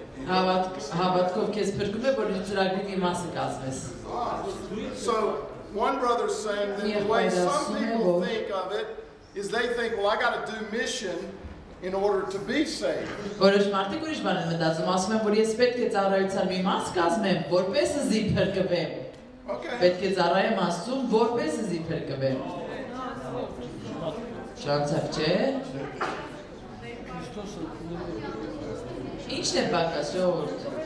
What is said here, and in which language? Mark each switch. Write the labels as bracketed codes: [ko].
[hy] հավատքով քեզ փրկում է, որ իր ծրագրի մի մասը կազմես։ [en] So one brother's saying that the way some people think of it is they think, well, I got to do mission in order to be saved. [hy] Որոշ մարդիկ ուրիշ բան են մտածում, ասում են, որ ես պետք է ծառայության մի մաս կազմեմ, որպեսզի փրկվեմ։ [en] Okay. [hy] Պետք է ծառայեմ Աստծուն, որպեսզի փրկվեմ։ Շանցավ չէ։ Ինչն է պակաս, ժողովուրդ։